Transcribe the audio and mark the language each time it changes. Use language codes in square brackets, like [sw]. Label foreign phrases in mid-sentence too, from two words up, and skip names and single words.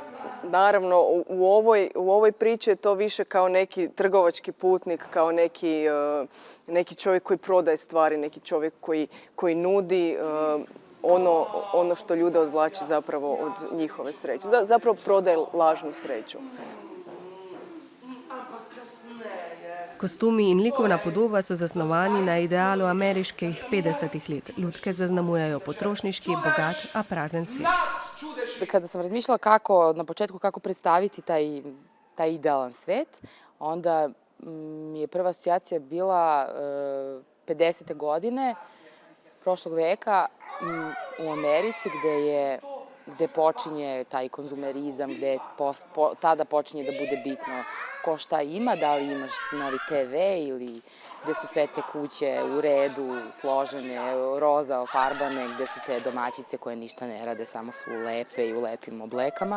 [hr] Naravno, u ovoj priči je to više kao neki trgovački putnik, kao neki čovjek koji prodaje stvari, neki čovjek koji nudi ono što ljude odvlači zapravo od njihove sreće. Zapravo prodaje lažnu sreću. [sl] Kostumi in likovna podoba so zasnovani na idealu ameriških 50. let. Lutke zaznamujejo potrošniški, bogat, a prazen svet. [sr] Kada sam razmišljala na početku kako predstaviti taj idealan svet, onda mi je prva asocijacija bila 50. godine prošlog veka u Americi gde počinje taj konzumerizam, gde tada počinje da bude bitno ko šta ima, da li imaš novi TV ili gde su sve te kuće u redu, složene, roza, ofarbane, gde su te domaćice koje ništa ne rade, samo su lepe i u lepim oblekama.